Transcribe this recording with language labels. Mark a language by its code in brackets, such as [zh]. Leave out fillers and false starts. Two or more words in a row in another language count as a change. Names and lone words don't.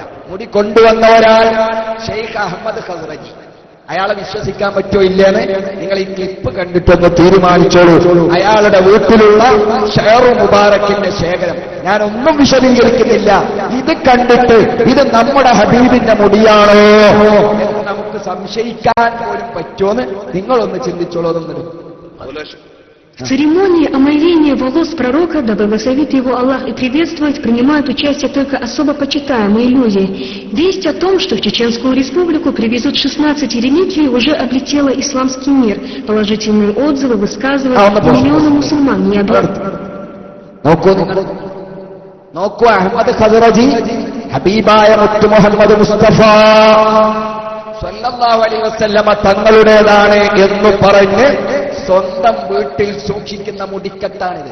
[ml] മുടി കൊണ്ടുവന്ന ഒരാൾ ഷെയ്ഖ് അഹമ്മദ് ഖസ്റജി, അയാളെ വിശ്വസിക്കാൻ പറ്റോ ഇല്ലേന്ന് നിങ്ങൾ ഈ ക്ലിപ്പ് കണ്ടിട്ടൊന്ന് തീരുമാനിച്ചോളൂ. അയാളുടെ വീട്ടിലുള്ള ഷെയറു മുബാറക്കിന്റെ ശേഖരം ഞാനൊന്നും വിശദീകരിക്കുന്നില്ല. ഇത് കണ്ടിട്ട് ഇത് നമ്മുടെ ഹബീബിന്റെ മുടിയാണോ എന്ന് നമുക്ക് സംശയിക്കാൻ പോലും പറ്റുമോന്ന് നിങ്ങളൊന്ന് ചിന്തിച്ചോളൂ. [ru] В церемонии омовения волос пророка, да благословит его Аллах и приветствовать, принимают участие только особо почитаемые люди. Весть о том, что в Чеченскую республику привезут 16 реликвий, уже облетела исламский мир. Положительные отзывы высказывают миллионы мусульман. [ml] നോക്കൂ, അഹമ്മദ് ഖസ്റജി ഹബീബായ മുത്ത് മുഹമ്മദ് മുസ്തഫ [ar] صلى الله عليه وسلم [ml] തങ്ങളുടേതാണ് എന്ന് പറഞ്ഞ് സ്വന്തം വീട്ടിൽ സൂക്ഷിക്കുന്ന മുടിക്കത്താണിത്.